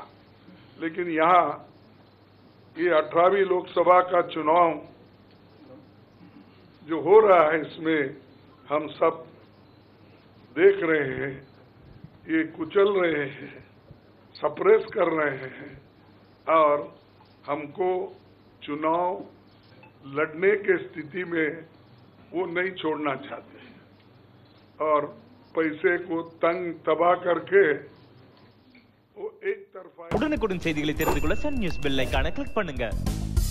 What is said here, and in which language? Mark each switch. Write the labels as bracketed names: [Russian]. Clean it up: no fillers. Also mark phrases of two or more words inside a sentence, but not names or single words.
[Hindi] लेकिन यहाँ ये 18वीं लोकसभा का चुनाव जो हो रहा है, इसमें हम सब देख रहे हैं, ये कुचल रहे हैं, सप्रेस कर रहे हैं और हमको चुनाव लड़ने के स्थिति में वो नहीं छोड़ना चाहते और पैसे को तंग तबाह करके वो एक तरफा। [Tamil] உடனுக்குடன் செய்திகளை தெரிந்து கொள்ள சன் நியூஸ் பெல் ஐகானை கிளிக் பண்ணுங்க।